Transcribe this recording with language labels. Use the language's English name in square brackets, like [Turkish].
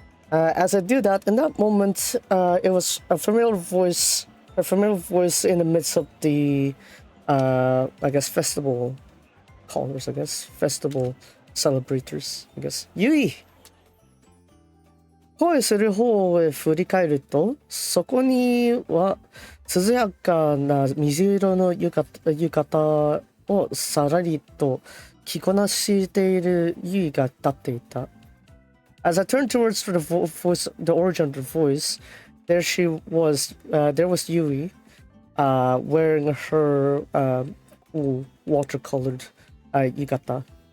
[English] As I do that, in that moment, it was a familiar voice in the midst of the, I guess, festival callers, festival celebrators, Yui! [Japanese] 声する方へ振り返ると、そこには涼やかな水色の浴衣をさらりと着こなしているユイが立っていた。 [English] As I turned towards the origin of the voice, there was Yui, wearing her watercolored yukata.